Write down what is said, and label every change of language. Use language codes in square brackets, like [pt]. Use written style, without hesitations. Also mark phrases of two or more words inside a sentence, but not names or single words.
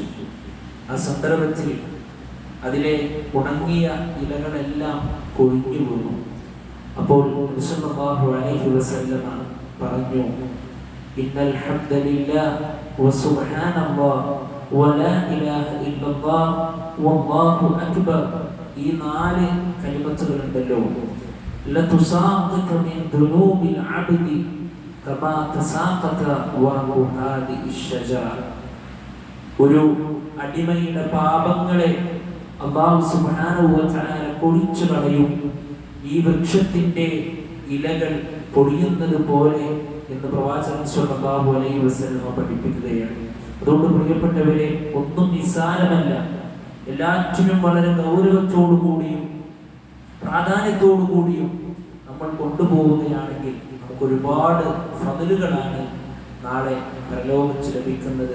[ml] ആ സന്ദർഭത്തിൽ അതിലെ ഉണങ്ങിയ ഇലകളെല്ലാം കൊഴിഞ്ഞു വീണു. അപ്പോൾ [ar] صلى الله عليه وسلم [ml] പറഞ്ഞു, [ar] إن الحمد لله وسبحان الله ولا إله إلا الله والله أكبر. [ml] ഈ നാല് കലിമത്തുകളുണ്ടല്ലോ, [ar] لتساقط من ذنوب العبد كما تساقط ورق هذه الشجرة. [ml] ഒരു അടിമയുടെ പാപങ്ങളെ [ar] الله سبحانه وتعالى [ml] പൊടിച്ചു കളയും ഈ വൃക്ഷത്തിന്റെ ഇലകൾ പൊടിയുന്നത് പോലെ എന്ന് പ്രവാചകൻ [ar] صلى الله عليه وسلم [ml] പഠിപ്പിക്കുകയാണ്. അതുകൊണ്ട് പ്രിയപ്പെട്ടവരെ, ഒന്നും നിസ്സാരമല്ല. എല്ലാറ്റിനും വളരെ ഗൗരവത്തോടു കൂടിയും പ്രാധാന്യത്തോടു കൂടിയും നമ്മൾ കൊണ്ടുപോവുകയാണെങ്കിൽ നമുക്ക് ഒരുപാട് ഫضലുകളാണ് നാളെ പരലോകത്ത് ലഭിക്കുന്നത്.